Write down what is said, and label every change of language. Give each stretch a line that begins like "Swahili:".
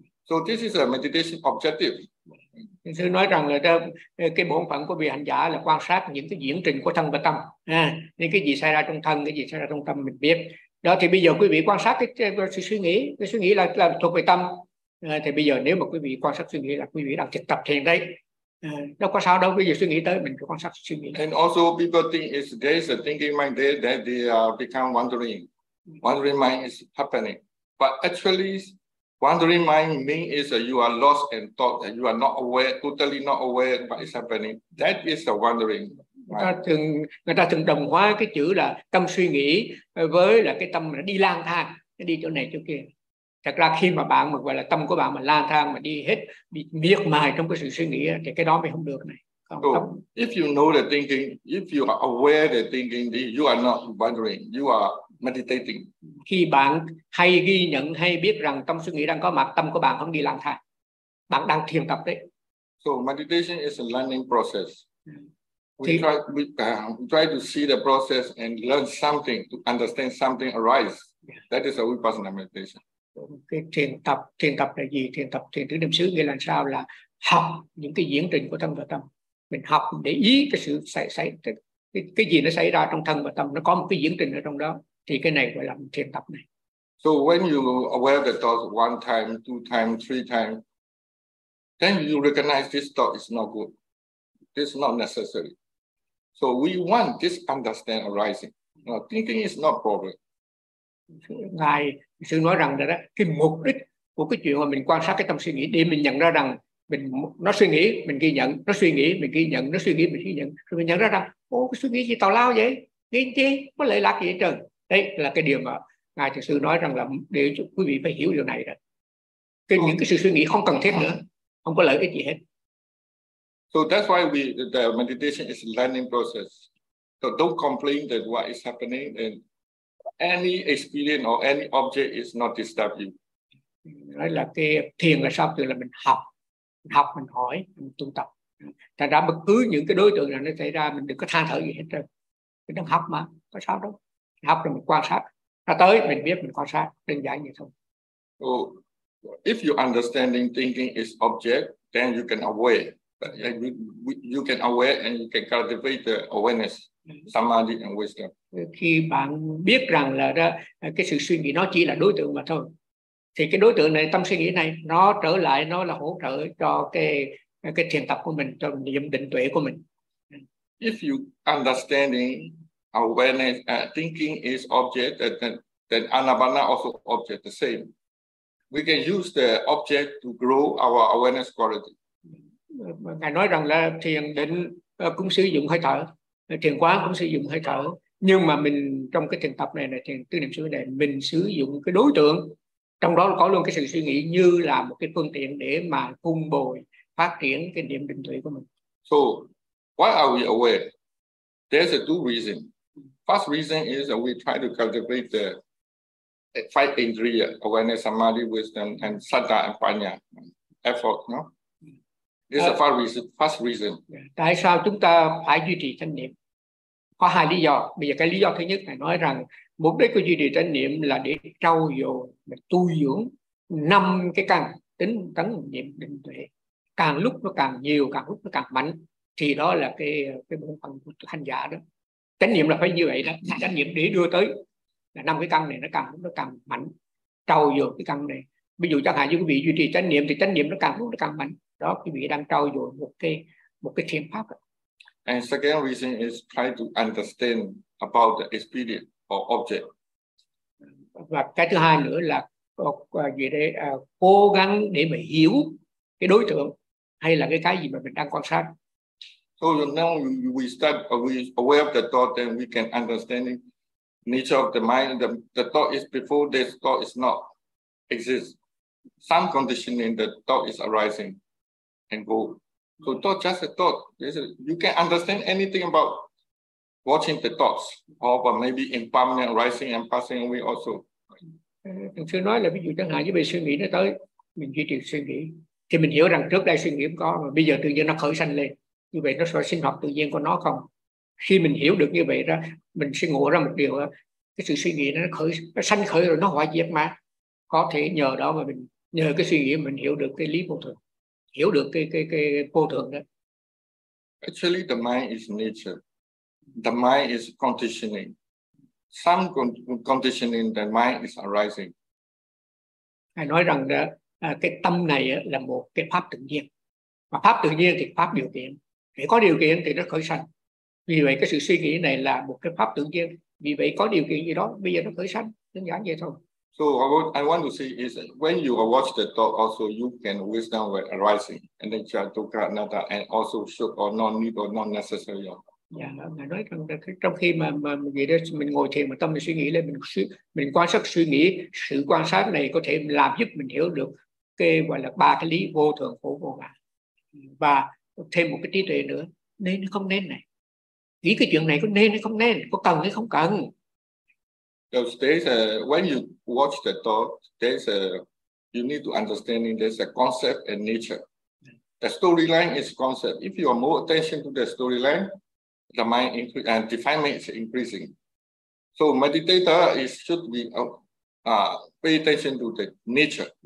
English: So this is a meditation objective.
Vietnamese: Thiền sư nói rằng là cái bổn phận của vị hành giả là quan sát những cái diễn trình của thân và tâm. Nên cái gì xảy ra trong thân, cái gì xảy ra trong tâm mình biết. Đó thì bây giờ quý vị quan sát cái suy nghĩ, cái suy nghĩ là thuộc về tâm. Thì bây giờ nếu mà quý vị quan sát suy nghĩ là quý vị đang thực tập thiền đấy. Đâu có sao đâu, bây giờ suy nghĩ tới mình cứ quan sát suy nghĩ.
English: And also people think is there is a thinking mind there that they become wandering. Wandering mind is happening. But actually wandering mind means is you are lost in thought and you are not aware, totally not aware what is happening. That is a wandering.
Vietnamese: Người ta thường đồng hóa cái chữ là tâm suy nghĩ với là cái tâm đi lang thang, nó đi chỗ này chỗ kia. Thật ra khi mà bạn mà gọi là tâm của bạn mà lang thang mà đi hết, bị miệt mài trong cái sự suy nghĩ thì cái đó mới không được này.
English: So, if you know the thinking, if you are aware the thinking, you are not wandering, you are meditating.
Vietnamese: Khi bạn hay ghi nhận hay biết rằng tâm suy nghĩ đang có mặt, tâm của bạn không đi lang thang, bạn đang thiền tập đấy.
English: So meditation is a learning process. We try to see the process and learn something to understand something arise. Yeah. That is a vipassana meditation.
Vietnamese: Cái thiền tập là gì? Thiền tập thiền tứ niệm xứ nghĩa là sao? Là học những cái diễn trình của thân và tâm. Mình học để ý cái sự xảy cái gì nó xảy ra trong thân và tâm, nó có một cái diễn trình ở trong đó, thì cái này gọi là thiền tập này.
English: So when you aware the thought one time, two time, three time, then you recognize this thought is not good, this is not necessary. So we want this understanding arising. Now, thinking is not problem.
Vietnamese: Ngài sư nói rằng là đó, cái mục đích của cái chuyện mà mình quan sát cái tâm suy nghĩ để mình nhận ra rằng mình nó suy nghĩ mình ghi nhận, nó suy nghĩ mình ghi nhận, nó suy nghĩ mình ghi nhận, rồi mình nhận ra rằng ô cái suy nghĩ gì tào lao vậy, nghĩ chi có lợi lạc gì hết trơn. Đây là cái điều mà ngài thực sự nói rằng là để quý vị phải hiểu điều này đó, những cái sự suy nghĩ không cần thiết nữa, không có lợi ích gì hết.
English: So that's why the meditation is a learning process. So don't complain that what is happening and any experience or any object is not disturb you.
Vietnamese: Nói là cái thiền là sao? Thì là mình học, mình hỏi, mình tu tập. Thật ra bất cứ những cái đối tượng nào nó xảy ra, mình đừng có than thở gì hết trơn. Mình đang học mà, có sao đâu. Mình học rồi mình quan sát. Ra tới mình biết mình quan sát, đơn giản vậy thôi.
English: So, if you understanding thinking is object, then you can aware. You can aware and you can cultivate the awareness. Samadhi and wisdom.
Vietnamese: Khi bạn biết rằng là đó, cái sự suy nghĩ nó chỉ là đối tượng mà thôi, thì cái đối tượng này, tâm suy nghĩ này, nó trở lại nó là hỗ trợ cho cái thiền tập của mình, cho niệm định tuệ của mình.
English: If you understanding awareness, thinking is object, then anapana also object the same. We can use the object to grow our awareness quality.
Vietnamese: Ngài nói rằng là thiền định cũng sử dụng hơi thở. Thiền quán cũng sử dụng hơi thở, nhưng mà mình trong cái thiền tập này là thiền tứ niệm xứ này, mình sử dụng cái đối tượng trong đó có luôn cái sự suy nghĩ như là một cái phương tiện để mà cung bồi phát triển cái niệm định tuệ của mình.
English: So why are we aware? There's a two reason. First reason is that we try to cultivate the five indriya, awareness, samadhi, wisdom and sattva and panya effort, no? This is the first reason.
Vietnamese: Tại sao chúng ta phải duy trì chánh niệm? Có hai lý do. Bây giờ cái lý do thứ nhất là nói rằng mục đích của duy trì chánh niệm là để trau dồi, tu dưỡng năm cái căn tính tấn niệm định tuệ. Càng lúc nó càng nhiều, càng lúc nó càng mạnh, thì đó là cái bổn phận của hành giả đó. chánh niệm là phải như vậy đó, chánh niệm để đưa tới là năm cái căn này nó càng nó càng mạnh, trau dồi cái căn này. Ví dụ chẳng hạn như quý vị duy trì chánh niệm thì chánh niệm nó càng mạnh. Đó, quý vị đang trau dồi một cái thiền pháp.
English: And second reason is try to understand about the experience or object.
Vietnamese: Và cái thứ hai nữa là gì đây, cố gắng để mà hiểu cái đối tượng hay là cái gì mà mình đang quan sát.
English: So now we start aware of the thought, then we can understand the nature of the mind. The thought is before this thought is not exist. Some conditioning the thought is arising and go. So thought just a thought. You can understand anything about watching the thoughts, or but maybe impermanent rising and passing away also.
Vietnamese: Thường xưa nói là ví dụ chẳng hạn như bị suy nghĩ nó tới, mình duy trì suy nghĩ thì mình hiểu rằng trước đây suy nghĩ có, mà bây giờ tự nhiên nó khởi sanh lên, như vậy nó sẽ sinh hoạt tự nhiên của nó không? Khi mình hiểu được như vậy ra, mình sẽ ngộ ra một điều, cái sự suy nghĩ nó khởi, nó sanh khởi rồi nó hoại diệt mà. Có thể nhờ đó mà mình, nhờ cái suy nghĩ mình hiểu được cái lý vô thường, hiểu được cái vô thường đó.
English: Actually the mind is nature. The mind is conditioning. Some conditioning the mind is arising.
Vietnamese: Hay nói rằng đó, cái tâm này là một cái pháp tự nhiên. Mà pháp tự nhiên thì pháp điều kiện. Để có điều kiện thì nó khởi sanh. Vì vậy cái sự suy nghĩ này là một cái pháp tự nhiên. Vì vậy có điều kiện gì đó, bây giờ nó khởi sanh. Đơn giản vậy thôi.
English: So what I want to say is when you watch the talk also you can wisdom when arising. And then try to cut another and also should or not need or not necessary.
Vietnamese: Dạ, ngài nói rằng trong khi mà gì đó, mình ngồi thiền mà tâm mình suy nghĩ lên, mình quan sát suy nghĩ, sự quan sát này có thể làm giúp mình hiểu được cái gọi là ba cái lý vô thường, khổ, vô ngã, và thêm một cái trí tuệ nữa, nên hay không nên này, nghĩ cái chuyện này có nên hay không nên, có cần hay không cần.
English: There's a, when you watch the thought, there's a, you need to understand there's a concept and nature. The storyline is concept. If you are more attention to the storyline, the mind increase and definement is increasing. So meditator is should be pay attention to the nature.